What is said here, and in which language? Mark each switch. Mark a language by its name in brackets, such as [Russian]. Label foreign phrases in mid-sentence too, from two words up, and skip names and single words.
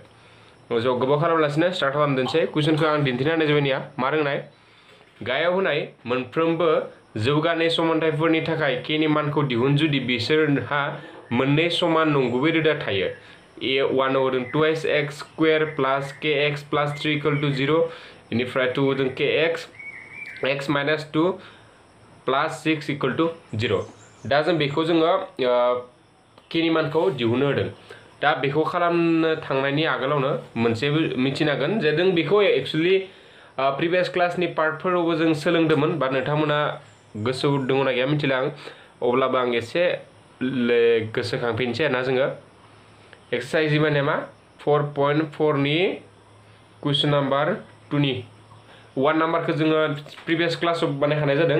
[Bodo] ज' गोबाव खालामलासिनो स्टार्ट खालामदोंसै. कुइसनखौ आं दिन्थिना होनाय जाबायनिया मा रोंनाय गायाव होनाय मोनफ्रोमबो जौगानाय समानथायफोरनि थाखाय k नि मानखौ दिहुन जुदि बिसोरहा मोननै समान नंगुबै रोदा थायो. [English] a1 होदों 2x square plus kx plus 3 equal to 0 इनिफ्राय 2 होदों kx x minus 2 plus 6 equal to 0. [Bodo] दा जों बेखौ जोङो k नि मानखौ दिहुननो होदों. दा बेखौ खालामनो थांनायनि आगोलावनो मोनसे मिथिनांगोन जे जों बेखौ [English] actually previous classni [Bodo] पार्टफोरावबो जों सोलोंदोंमोन बा नोंथांमोना गोसोआव दङना गैया मिथिला आं. अब्लाबो आं एसे गोसोखांफिनसै आरोना जोङो एक्सारसाइज माने मा 4.4 नि [English] question number [Bodo] 2 नि 1 नाम्बारखौ जोङो [English] previous classao [Bodo] बानायखानाय जादों.